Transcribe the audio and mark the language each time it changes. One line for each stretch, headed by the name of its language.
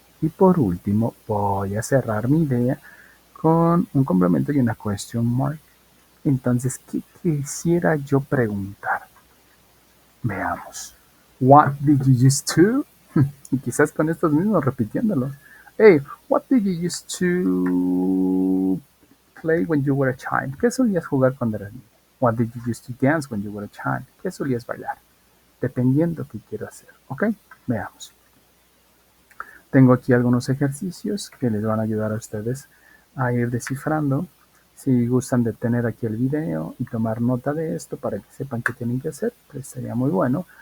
Spanish: Y por último voy a cerrar mi idea con un complemento y una question mark. Entonces, ¿qué quisiera yo preguntar? Veamos.
English: What did you used to?
Spanish: Y quizás con estos mismos repitiéndolos.
English: Hey, what did you used to play when you were a child?
Spanish: ¿Qué solías jugar cuando eras niño?
English: What did you used to dance when you were a child?
Spanish: ¿Qué solías bailar? Dependiendo qué quiero hacer. ¿Ok? Veamos. Tengo aquí algunos ejercicios que les van a ayudar a ustedes a ir descifrando. Si gustan de tener aquí el video y tomar nota de esto para que sepan qué tienen que hacer, pues sería muy bueno.